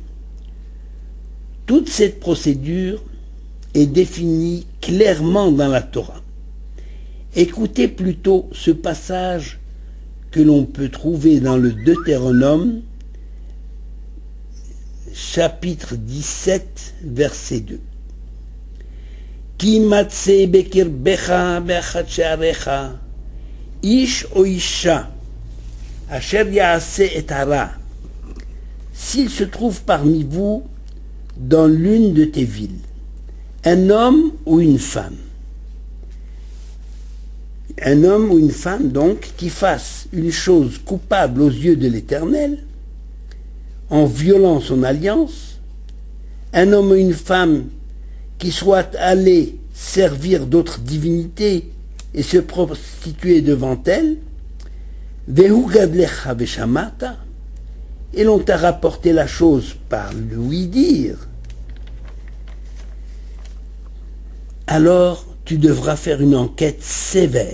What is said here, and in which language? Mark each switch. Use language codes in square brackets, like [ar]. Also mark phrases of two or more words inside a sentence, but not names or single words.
[fr] Toute cette procédure est définie clairement dans la Torah. Écoutez plutôt ce passage que l'on peut trouver dans le Deutéronome, chapitre 17, verset 2. [he] כי ימצא בקרבך באחד שעריך איש או אשה אשר יעשה את הרע. [fr] S'il se trouve parmi vous, dans l'une de tes villes, un homme ou une femme, donc, qui fasse une chose coupable aux yeux de l'Éternel, en violant son alliance, un homme ou une femme qui soit allé servir d'autres divinités et se prostituer devant elles, [he] והוגד לך ושמעת, [fr] et l'on t'a rapporté la chose par lui dire, alors tu devras faire une enquête sévère.